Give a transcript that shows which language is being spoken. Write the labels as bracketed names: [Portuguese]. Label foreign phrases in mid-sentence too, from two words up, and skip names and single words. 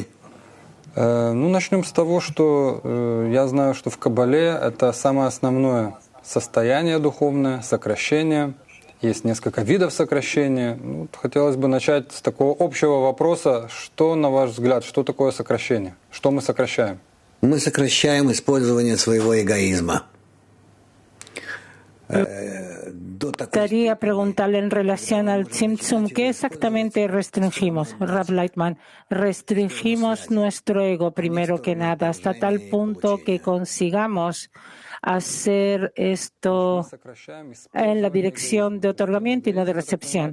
[Russian] Начнем с того, что я знаю, что в Кабале это самое основное состояние духовное, сокращение. Есть несколько видов сокращения. Хотелось бы начать с такого общего вопроса. Что, на ваш взгляд, что такое сокращение? Что мы сокращаем? Мы сокращаем использование своего эгоизма. [Spanish] Gustaría preguntarle en relación al Tzimtzum, ¿qué exactamente restringimos? Rav Lightman, restringimos nuestro ego primero que nada, hasta tal punto que consigamos hacer esto en la dirección de otorgamiento y no de recepción.